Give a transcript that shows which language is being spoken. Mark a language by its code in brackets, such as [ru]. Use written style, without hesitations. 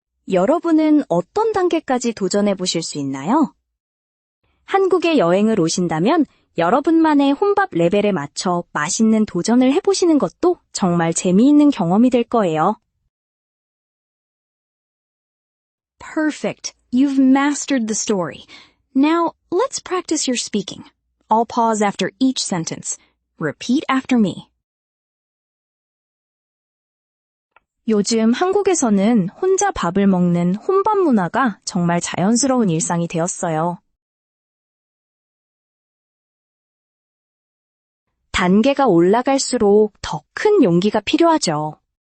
[ko] 여러분은 어떤 단계까지 도전해 보실 수 있나요? 한국에 여행을 오신다면 여러분만의 혼밥 레벨에 맞춰 맛있는 도전을 해보시는 것도 정말 재미있는 경험이 될 거예요. [en] Perfect. You've mastered the story. Now, let's practice your speaking. I'll pause after each sentence. Repeat after me. [ko] 요즘 한국에서는 혼자 밥을 먹는 혼밥 문화가 정말 자연스러운 일상이 되었어요. 단계가 올라갈수록 더 큰 용기가 필요하죠.